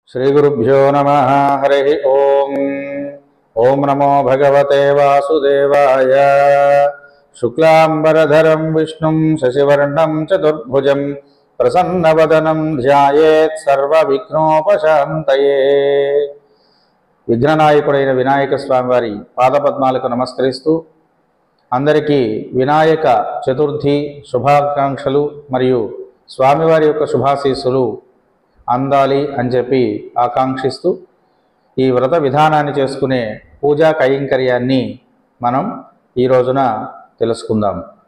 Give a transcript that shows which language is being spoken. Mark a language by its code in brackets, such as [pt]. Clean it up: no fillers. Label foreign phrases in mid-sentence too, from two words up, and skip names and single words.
[sa] श्रीगुरुभ्यो नमः। हरि ओम। ओम नमो भगवते वासुदेवाय। शुक्लांबरधरं विष्णुं शशिवर्णं चतुर्भुजं प्रसन्नवदनं ध्यायेत् सर्वविघ्नोपशान्तये। [te] విఘ్ననాయకుడైన వినాయక స్వామి వారి పాదపద్మాలకు నమస్కరిస్తూ అందరికీ వినాయక చతుర్థి శుభాకాంక్షలు మరియు స్వామివారి యొక్క శుభాశీస్సులు అందాలి అని చెప్పి ఆకాంక్షిస్తూ ఈ వ్రత విధానాన్ని చేసుకునే పూజా కైంకర్యాన్ని మనం ఈ రోజున తెలుసుకుందాం.